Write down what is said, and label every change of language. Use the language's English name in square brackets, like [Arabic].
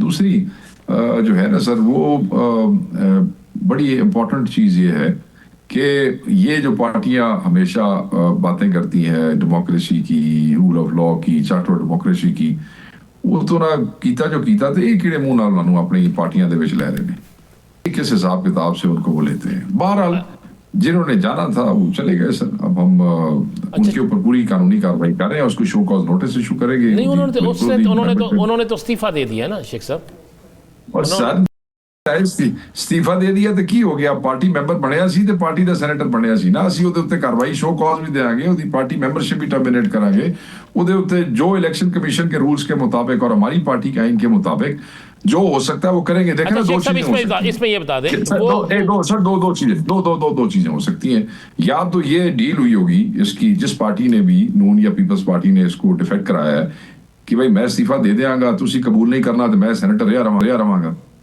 [Urdu] دوسری جو ہے نا سر, وہ بڑی امپورٹنٹ چیز یہ ہے کہ یہ جو پارٹیاں ہمیشہ باتیں کرتی ہیں ڈیموکریسی کی, رول آف لا کی, چارٹر آف ڈیموکریسی کی, [Punjabi] وہ تو نہ کیتا جو کیتا [Urdu] تو یہ کیڑے منہ نال مانو اپنی پارٹیاں دے وچ لے رہے ہیں. کس حساب کتاب سے ان کو وہ لیتے ہیں. بہرحال جنہوں نے جانا تھا وہ چلے گئے سر. اب ہم ان کے اوپر پوری قانونی کارروائی کر رہے ہیں, اس کو شو کاز نوٹس ایشو کریں گے. نہیں, انہوں نے تو استعفیٰ دے دیا نا شیخ صاحب. [Punjabi] اور سر استعفیٰ دے دیا تو کی ہو گیا, پارٹی ممبر بنیا سی تے پارٹی دا سینیٹر بنیا سی نا. اسی اودے اوتے کارروائی شو کاز بھی دیاں گے, اودی پارٹی ممبرشپ بھی ٹرمینیٹ کریں گے. اودے اوتے [Urdu] جو الیکشن کمیشن کے رولز کے مطابق اور ہماری پارٹی کے آئین کے مطابق جو ہو سکتا ہے وہ کریں گے. دیکھیں 2 چیزیں اس میں یہ بتا دیں, دو چیزیں ہو سکتی ہیں. یا تو یہ ڈیل ہوئی ہوگی اس کی, جس پارٹی نے بھی, نون یا پیپلز پارٹی نے اس کو ڈیفیکٹ کرایا ہے کہ [Punjabi] بھائی میں استعفیٰ دے دیاں گا, تسی قبول نہیں کرنا تو میں سینیٹر رہا رہاں گا.